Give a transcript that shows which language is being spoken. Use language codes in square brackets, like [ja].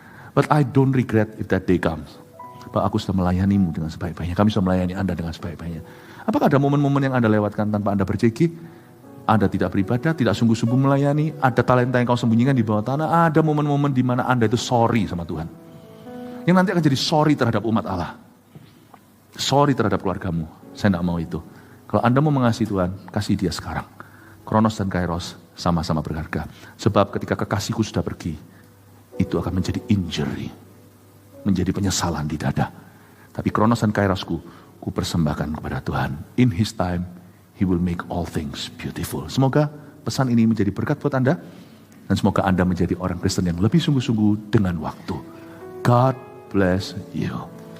[en] But I don't regret if that day comes. [id] Pak, aku sudah melayanimu dengan sebaik-baiknya. Kami sudah melayani Anda dengan sebaik-baiknya. Apakah ada momen-momen yang Anda lewatkan tanpa Anda berceki? Anda tidak beribadah, tidak sungguh-sungguh melayani, ada talenta yang kau sembunyikan di bawah tanah, ada momen-momen di mana Anda itu sorry sama Tuhan. Yang nanti akan jadi sorry terhadap umat Allah. Sorry terhadap keluargamu. Saya tidak mau itu. Kalau Anda mau mengasihi Tuhan, kasih dia sekarang. Kronos dan Kairos sama-sama berharga. Sebab ketika kekasihku sudah pergi, itu akan menjadi injury. Menjadi penyesalan di dada. Tapi Kronos dan Kairosku, ku persembahkan kepada Tuhan. [en] In His time, He will make all things beautiful. [id] Semoga pesan ini menjadi berkat buat Anda. Dan semoga Anda menjadi orang Kristen yang lebih sungguh-sungguh dengan waktu. [en] God bless you.